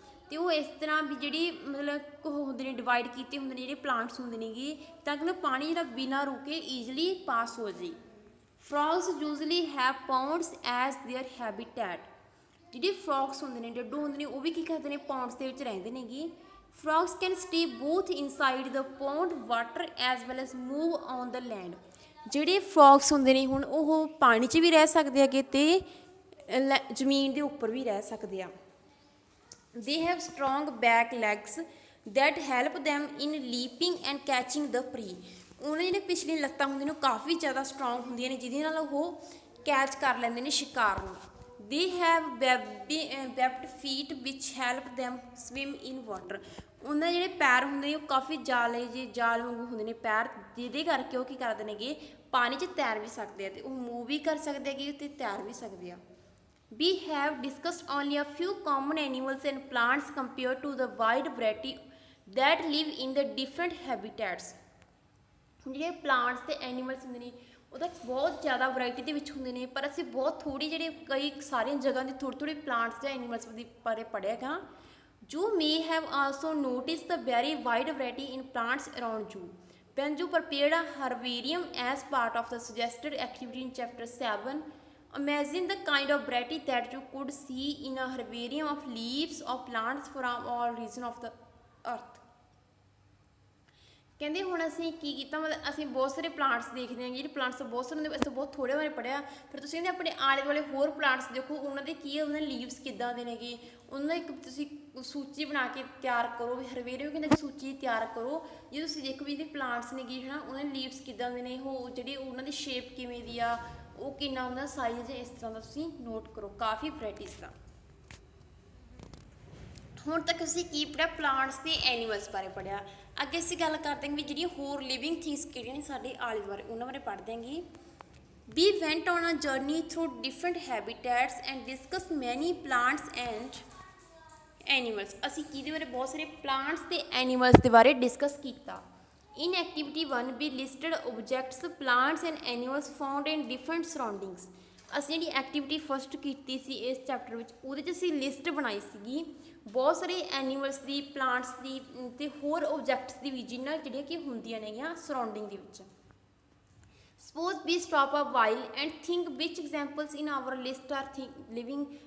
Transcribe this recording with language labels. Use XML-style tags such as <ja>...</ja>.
<pa>ਅਤੇ ਉਹ ਇਸ ਤਰ੍ਹਾਂ ਵੀ ਜਿਹੜੀ ਮਤਲਬ ਉਹ ਹੁੰਦੇ ਨੇ ਡਿਵਾਈਡ ਕੀਤੇ ਹੁੰਦੇ ਨੇ ਜਿਹੜੇ ਪਲਾਂਟਸ ਹੁੰਦੇ ਨੇਗੇ ਤਾਂ ਕਿ ਪਾਣੀ ਜਿਹੜਾ ਬਿਨਾਂ ਰੁਕੇ ਈਜ਼ੀਲੀ ਪਾਸ ਹੋ ਜਾਏ।</pa> <en>Frogs usually have ponds as their habitat.</en> <pa>ਜਿਹੜੇ ਫਰੋਗਸ ਹੁੰਦੇ ਨੇ, ਡੱਡੂ ਹੁੰਦੇ ਨੇ, ਉਹ ਵੀ ਕੀ ਕਰਦੇ ਨੇ, ਪੌਂਡਸ ਦੇ ਵਿੱਚ ਰਹਿੰਦੇ ਨੇਗੇ।</pa> <en>Frogs can stay both inside the pond water as well as move on the land।</en> <pa>ਜਿਹੜੇ ਫਰੋਗਸ ਹੁੰਦੇ ਨੇ ਹੁਣ ਉਹ ਪਾਣੀ 'ਚ ਵੀ ਰਹਿ ਸਕਦੇ ਹੈਗੇ ਤੇ ਜ਼ਮੀਨ ਦੇ ਉੱਪਰ ਵੀ ਰਹਿ ਸਕਦੇ ਆ।</pa> <en>They have strong back legs that help them in leaping and catching the prey।</en> <pa>ਉਹਨਾਂ ਜਿਹੜੇ ਪਿਛਲੀਆਂ ਲੱਤਾਂ ਹੁੰਦੀਆਂ ਨੇ ਉਹ ਕਾਫੀ ਜ਼ਿਆਦਾ ਸਟਰੋਂਗ ਹੁੰਦੀਆਂ ਨੇ ਜਿਹਦੇ ਨਾਲ ਉਹ ਕੈਚ ਕਰ ਲੈਂਦੇ ਨੇ ਸ਼ਿਕਾਰ ਨੂੰ।</pa> <en>They have webbed feet which help them swim in water।</en> <pa>ਉਹਨਾਂ ਦੇ ਜਿਹੜੇ ਪੈਰ ਹੁੰਦੇ ਨੇ ਉਹ ਕਾਫੀ ਜਾਲ ਵਾਂਗੂ ਹੁੰਦੇ ਨੇ ਪੈਰ, ਜਿਹਦੇ ਕਰਕੇ ਉਹ ਕੀ ਕਰਦੇ ਨੇਗੇ ਪਾਣੀ 'ਚ ਤੈਰ ਵੀ ਸਕਦੇ ਆ ਤੇ ਉਹ ਮੂਵ ਵੀ ਕਰ ਸਕਦੇ ਹੈਗੇ ਅਤੇ ਤੈਰ ਵੀ ਸਕਦੇ ਆ।</pa> <en>We have discussed only a few common animals and plants compared to the wide variety that live in the different habitats।</en> <pa>ਜਿਹੜੇ ਪਲਾਂਟਸ ਤੇ ਐਨੀਮਲਸ ਹੁੰਦੇ ਨੇ ਉਹ ਤਾਂ ਬਹੁਤ ਜ਼ਿਆਦਾ ਵੈਰਾਈਟੀ ਦੇ ਵਿੱਚ ਹੁੰਦੇ ਨੇ, ਪਰ ਅਸੀਂ ਬਹੁਤ ਥੋੜ੍ਹੀ ਜਿਹੜੇ ਕਈ ਸਾਰੀਆਂ ਜਗ੍ਹਾ ਦੀ ਥੋੜ੍ਹੀ ਪਲਾਂਟਸ ਜਾਂ ਐਨੀਮਲਸ ਦੇ ਬਾਰੇ ਪੜ੍ਹਿਆ ਗਾ।</pa> <en>You may have also noticed the very wide variety in plants around you when you prepared a herbarium as part of the suggested activity in chapter 7। Imagine the kind of variety that you could see in a herbarium of leaves of plants from all regions of the earth।</en> <pa>ਕਹਿੰਦੇ ਹੁਣ ਅਸੀਂ ਕੀ ਕੀਤਾ, ਮਤਲਬ ਅਸੀਂ ਬਹੁਤ ਸਾਰੇ plants ਦੇਖਦੇ ਹਾਂ, ਜਿਹੜੇ ਪਲਾਂਟਸ ਬਹੁਤ ਸਾਰੇ ਹੁੰਦੇ, ਅਸੀਂ ਬਹੁਤ ਥੋੜ੍ਹੇ ਬਾਰੇ ਪੜ੍ਹਿਆ। ਫਿਰ ਤੁਸੀਂ ਕਹਿੰਦੇ ਆਪਣੇ ਆਲੇ ਦੁਆਲੇ ਹੋਰ ਪਲਾਂਟਸ ਦੇਖੋ, ਉਹਨਾਂ ਦੇ ਕੀ ਉਹਨਾਂ ਦੇ ਲੀਵਸ ਕਿੱਦਾਂ ਦੇ ਨੇਗੇ, ਉਹਨਾਂ ਦੀ ਇੱਕ ਤੁਸੀਂ ਸੂਚੀ ਬਣਾ ਕੇ ਤਿਆਰ ਕਰੋ। ਵੀ ਹਰਵੇਰੀਅਮ ਕਹਿੰਦੇ ਸੂਚੀ ਤਿਆਰ ਕਰੋ, ਜੇ ਤੁਸੀਂ ਦੇਖੋ ਵੀ ਇਹਦੇ ਪਲਾਂਟਸ ਨੇਗੇ ਹੈ ਨਾ, ਉਹਨਾਂ ਦੇ ਲੀਵਸ ਕਿੱਦਾਂ ਦੇ ਨੇ, ਉਹ ਜਿਹੜੇ ਉਹਨਾਂ ਦੀ ਸ਼ੇਪ ਕਿਵੇਂ ਦੀ ਆ, ਉਹ ਕਿੰਨਾ ਉਹਨਾਂ ਦਾ ਸਾਈਜ਼, ਇਸ ਤਰ੍ਹਾਂ ਦਾ ਤੁਸੀਂ ਨੋਟ ਕਰੋ। ਕਾਫੀ ਵੈਰਾਈਟੀਜ਼ ਦਾ। ਹੁਣ ਤੱਕ ਅਸੀਂ ਕੀ ਪੜ੍ਹਿਆ, ਪਲਾਂਟਸ ਤੇ ਐਨੀਮਲਸ ਬਾਰੇ ਪੜ੍ਹਿਆ। ਅੱਗੇ ਅਸੀਂ ਗੱਲ ਕਰਦੇ ਹਾਂ ਵੀ ਜਿਹੜੀਆਂ ਹੋਰ ਲਿਵਿੰਗ ਥਿੰਗਸ ਕਿਹੜੀਆਂ ਨੇ ਸਾਡੇ ਆਲੇ ਦੁਆਲੇ, ਉਹਨਾਂ ਬਾਰੇ ਪੜ੍ਹਦੇ ਹਾਂਗੇ।</pa> <en>We went on a journey through different habitats and discussed many plants and animals।</en> <pa>ਅਸੀਂ ਕਿਹਦੇ ਬਾਰੇ, ਬਹੁਤ ਸਾਰੇ ਪਲਾਂਟਸ ਤੇ ਐਨੀਮਲਸ ਦੇ ਬਾਰੇ ਡਿਸਕਸ ਕੀਤਾ।</pa> <en>In activity 1 we listed objects, plants and animals found in different surroundings।</en> <pa>ਅਸੀਂ ਜਿਹੜੀ ਐਕਟੀਵਿਟੀ ਫਸਟ ਕੀਤੀ ਸੀ ਇਸ ਚੈਪਟਰ ਵਿੱਚ, ਉਹਦੇ 'ਚ ਅਸੀਂ ਲਿਸਟ ਬਣਾਈ ਸੀਗੀ ਬਹੁਤ ਸਾਰੇ ਐਨੀਮਲਸ ਦੀ, ਪਲਾਂਟਸ ਦੀ ਅਤੇ ਹੋਰ ਓਬਜੈਕਟਸ ਦੀ ਵੀ, ਜਿਨ੍ਹਾਂ ਜਿਹੜੀਆਂ ਕਿ ਹੁੰਦੀਆਂ ਨੇਗੀਆਂ ਸਰਾਊਂਡਿੰਗ ਦੇ ਵਿੱਚ।</pa> <en>Suppose we stop a while and think which examples in our list are living.</en>